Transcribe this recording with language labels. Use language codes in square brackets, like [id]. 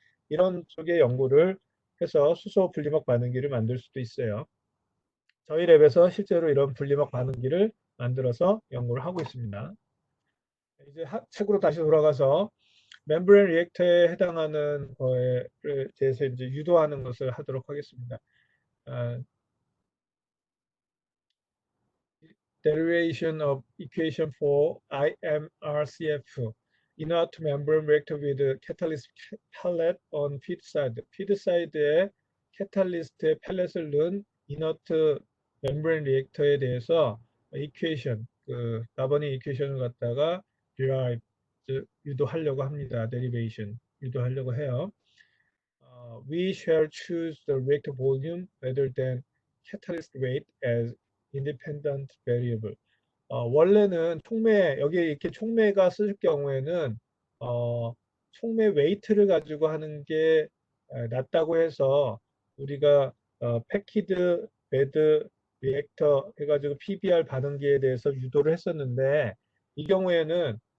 [ko] 이런 쪽의 연구를 해서 수소 분리막 반응기를 만들 수도 있어요. 저희 랩에서 실제로 이런 분리막 반응기를 만들어서 연구를 하고 있습니다. 이제 책으로 다시 돌아가서 멤브레인 리액터에 해당하는 거에 대해서 이제 유도하는 것을 하도록 하겠습니다. [en] 아, derivation of equation for IMRCF inert membrane reactor with catalyst pellet on feed side. [ko] feed side에 catalyst의 pellet을 넣은 inert membrane reactor에 대해서 equation, 그 가버닝 equation을 갖다가 derive, 유도하려고 합니다. derivation 유도하려고 해요. [en] We shall choose the reactor volume rather than catalyst weight as independent variable. [ko] 원래는 촉매, 여기에 이렇게 촉매가 쓸 경우에는, 촉매 웨이트를 가지고 하는 게 낫다고 해서 우리가 패키드 베드 리액터 해가지고 PBR 반응기에 대해서 유도를 했었는데, 이 경우에는